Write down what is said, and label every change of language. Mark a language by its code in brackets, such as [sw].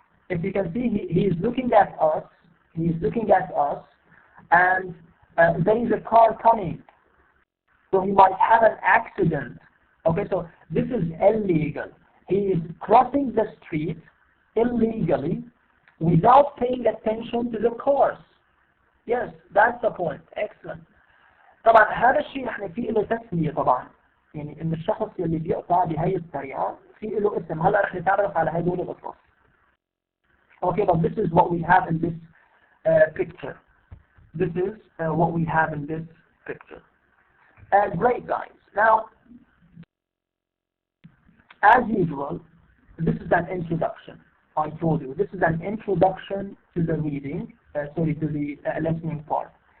[en] If you can see, he is looking at us. He is looking at us, and there is a car coming. So he might have an accident. Okay, so this is illegal. He is crossing the street illegally without paying attention to the cars. Yes, that's the point. Excellent. [ar] طبعا هذا الشيء نحن في له تسمية طبعا، يعني ان الشخص اللي بيقطع بهي الطريقة في له اسم. هلا رح نتعرف على هدول القصص. [en] Okay, but this is what we have in this picture. This is what we have in this picture. Great, guys. Now, as usual, this is an introduction. I told you, this is an introduction to the reading, to the listening part.